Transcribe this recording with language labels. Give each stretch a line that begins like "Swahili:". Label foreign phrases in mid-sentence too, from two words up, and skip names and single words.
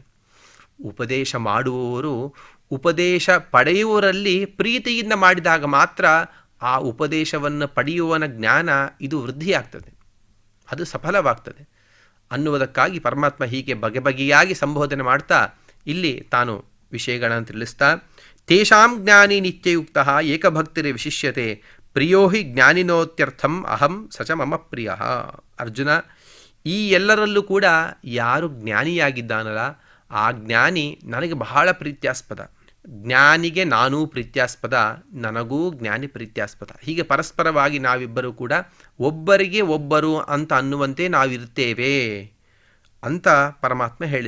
Kannada: ಉಪದೇಶ ಮಾಡುವವರು ಉಪದೇಶ ಪಡೆಯುವವರಲ್ಲಿ ಪ್ರೀತಿಯಿಂದ ಮಾಡಿದಾಗ ಮಾತ್ರ ಆ ಉಪದೇಶವನ್ನು ಪಡೆಯುವನ ಜ್ಞಾನ ಇದು ವೃದ್ಧಿಯಾಗ್ತದೆ, ಅದು ಸಫಲವಾಗ್ತದೆ ಅನ್ನುವುದಕ್ಕಾಗಿ ಪರಮಾತ್ಮ ಹೀಗೆ ಬಗೆಬಗೆಯಾಗಿ ಸಂಬೋಧನೆ ಮಾಡ್ತಾ ಇಲ್ಲಿ ತಾನು ವಿಷಯಗಳನ್ನು ತಿಳಿಸ್ತಾ,
Sanskrit: ತೇಷಾಂ ಜ್ಞಾನಿ ನಿತ್ಯಯುಕ್ತ ಏಕಭಕ್ತಿರಿ ವಿಶಿಷ್ಯತೆ ಪ್ರಿಯೋ ಹಿ ಜ್ಞಾನಿನೋತ್ಯರ್ಥಂ ಅಹಂ ಸಚ ಮಮ ಪ್ರಿಯ.
Kannada: ಅರ್ಜುನ, ಈ ಎಲ್ಲರಲ್ಲೂ ಕೂಡ ಯಾರು ಜ್ಞಾನಿಯಾಗಿದ್ದಾನಲ್ಲ ಆ ಜ್ಞಾನಿ ನನಗೆ ಬಹಳ ಪ್ರೀತ್ಯಾಸ್ಪದ. ಜ್ಞಾನಿಗೆ ನಾನೂ ಪ್ರೀತ್ಯಾಸ್ಪದ, ನನಗೂ ಜ್ಞಾನಿ ಪ್ರೀತ್ಯಾಸ್ಪದ. ಹೀಗೆ ಪರಸ್ಪರವಾಗಿ ನಾವಿಬ್ಬರೂ ಕೂಡ ಒಬ್ಬರಿಗೆ ಒಬ್ಬರು ಅಂತ ಅನ್ನುವಂತೆ ನಾವಿರ್ತೇವೆ ಅಂತ ಪರಮಾತ್ಮ ಹೇಳಿದ.